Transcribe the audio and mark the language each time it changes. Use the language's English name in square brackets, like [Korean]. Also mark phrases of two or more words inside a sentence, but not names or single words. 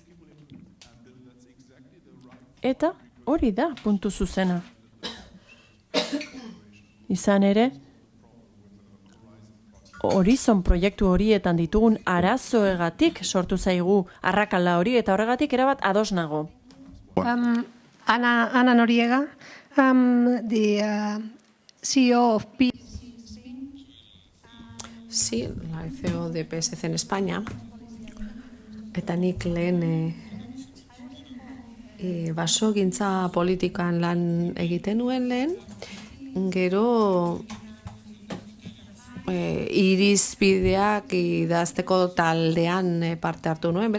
[Basque] Eta hori da puntu zuzena. Izan ere, Horizon proiektu horietan ditugun arazoegatik sortu zaigu arrakala hori, eta horregatik erabat ados nago. Ana Noriega, [English] the CEO of P. [Spanish] Sí, la CEO de PSC en España. [Basque] Eta nik lehen basogintza politikan lan egiten nuen lehen, gero irizpideak idazteko taldean parte hartu nuen.